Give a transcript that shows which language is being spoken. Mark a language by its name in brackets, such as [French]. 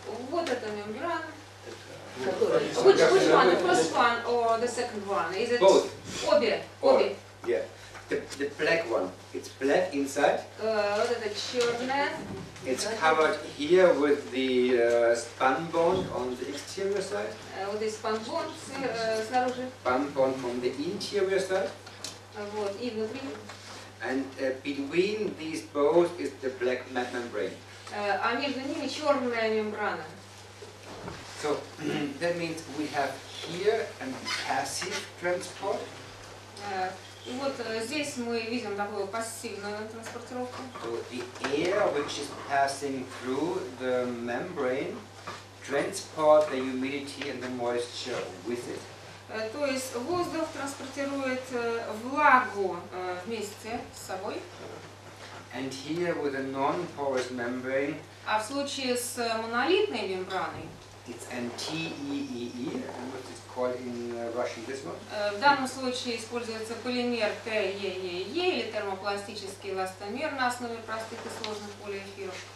[Russian] Вот эта мембрана. [English] Which one? The first one or the second one? Is it Both. [Russian] Обе. [English] Yeah. The black one. It's black inside. [Russian] Вот это черное. [English] It's covered here with the spun bond on the exterior side. [Russian] Вот здесь спанбон снаружи. [English] Spun bond from the interior side. [Russian] Вот, и внутри. [English] And between these both is the black membrane. [Russian] А между ними черная мембрана. [English] So that means we have here a passive transport. [Russian] И вот здесь мы видим такую пассивную транспортировку. [English] So the air which is passing through the membrane transport the humidity and the moisture with it. [Russian] То есть воздух транспортирует влагу вместе с собой. [English] And here with a non-porous membrane, [Russian] А в случае с монолитной мембраной, [English] it's NTEEE, and what is called in Russian this one? [Russian] в данном случае используется полимер ТЕЕЕ или термопластический эластомер на основе простых и сложных полиэфиров.